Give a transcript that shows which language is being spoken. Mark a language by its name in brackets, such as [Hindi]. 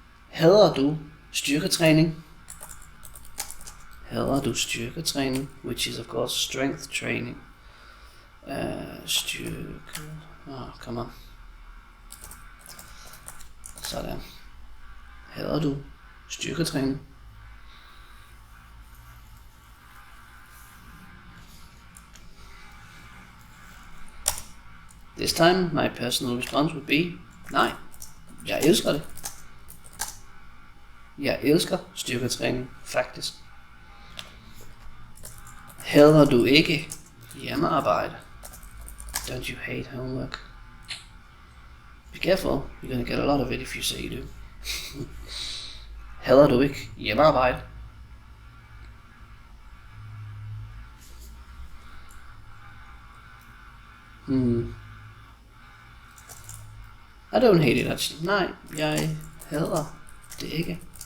[Danish] Hader du styrketræning? Hader du styrketræning? [English] Which is of course strength training. Styrke... come on. [Danish] Sådan. Hader du styrketræning? [English] This time my personal response would be, [Danish] nej, jeg elsker det. Jeg elsker styrketræning, faktisk. Hader du ikke hjemmearbejde? [English] Don't you hate homework? Be careful, you're gonna get a lot of it if you say you do. [Danish] Hader du ikke hjemmearbejde? [English] I don't hate it actually. [Danish] Nej, jeg hader det ikke.